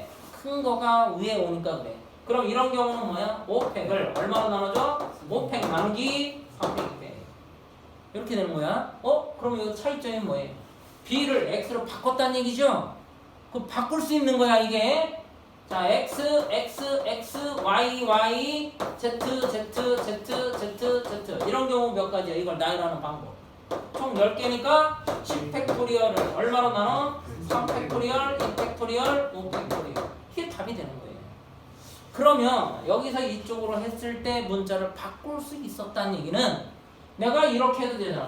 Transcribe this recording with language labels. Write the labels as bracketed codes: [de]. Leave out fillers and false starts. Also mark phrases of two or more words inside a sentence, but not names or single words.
[ko] 큰 거가 위에 오니까 그래. 그럼 이런 경우는 뭐야? 5팩을 얼마로 나눠줘? 5팩 나누기 3팩 2팩 이렇게 되는 거야. 그럼 이거 차이점이 뭐예요? B를 X로 바꿨다는 얘기죠? 그 바꿀 수 있는 거야 이게. 자 X, X, X, Y, Y, Z, Z, Z, Z, Z 이런 경우 몇 가지야? 이걸 나열하는 방법. 총 10개니까 10팩토리얼을 얼마로 나눠? 3팩토리얼, 2팩토리얼, 5팩토리얼 이게 답이 되는 거예요. 그러면 여기서 이쪽으로 했을 때 문자를 바꿀 수 있었다는 얘기는 내가 이렇게 해도 되잖아.